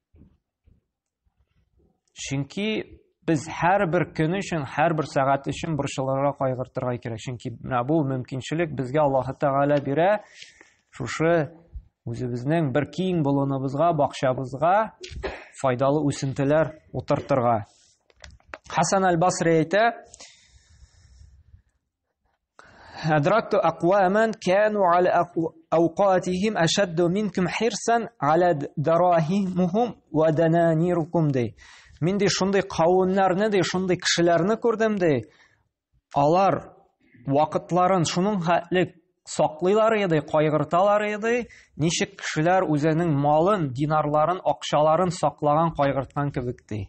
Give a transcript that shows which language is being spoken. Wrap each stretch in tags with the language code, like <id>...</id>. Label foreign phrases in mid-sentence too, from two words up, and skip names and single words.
<tt>Чөнки без һәрбер көн өчен, һәрбер сәгать өчен борчылырга, кайгыртырга кирәк. Чөнки менә бу мөмкинчелек безгә Аллаһ Тәгалә бирә. Шушы үзебезнең бер киң болыныбызга, бакчабызга файдалы үсентеләр утыртырга.</tt> <ar>Хасан аль-Басри әйтә: أدركت أقواما كانوا على أوقاتهم أشد منكم حرصا على دراهمهم ودنانيركم دي.</ar> <tt>Мин дә шундый кавымнарны, дә шундый кешеләрне күрдем дә. Алар вакытларын шуның хәтлек саклыйлар иде, кайгырталар иде. Ничек кешеләр үзенең малын, динарларын, акчаларын саклаган, кайгырткан кебек ди.</tt>